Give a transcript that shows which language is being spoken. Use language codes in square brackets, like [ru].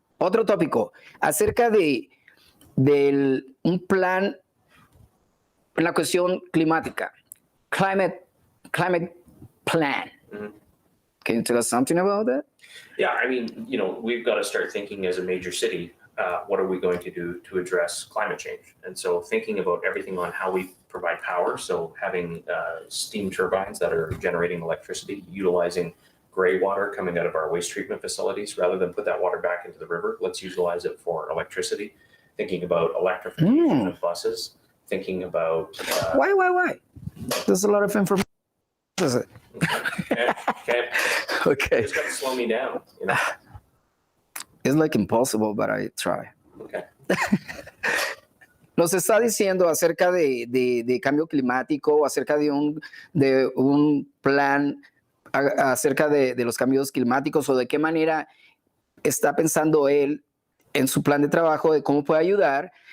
[es] Otro tópico acerca de un plan en la cuestión climática. [en] Climate plan. Mhm. Can you tell us something about that? Yeah, I mean, we've got to start thinking as a major city, what are we going to do to address climate change? And so thinking about everything on how we provide power, so having steam turbines that are generating electricity, utilizing gray water coming out of our waste treatment facilities, rather than put that water back into the river, let's utilize it for electricity. Thinking about electrification of buses, thinking about... Why? There's a lot of information. Okay. Okay. You just got to slow me down. It's like impossible, but I try. Okay. [es] Nos está diciendo acerca de cambio climático, acerca de un plan acerca de los cambios climáticos o de qué manera está pensando él en su plan de trabajo de cómo puede ayudar.